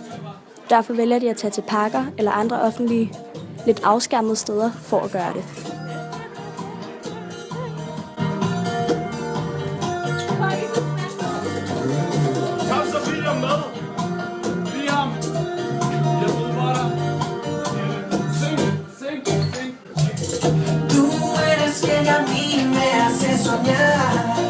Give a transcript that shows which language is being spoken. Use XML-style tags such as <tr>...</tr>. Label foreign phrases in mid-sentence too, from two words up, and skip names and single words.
<da>Derfor vælger de at tage til parker eller andre offentlige, lidt afskærmede steder for at gøre det. Kom så Peter med. Lige ham. Jeg ved hvor der. Sing.</da> <es>Tú eres quien a mí me hace soñar.</es>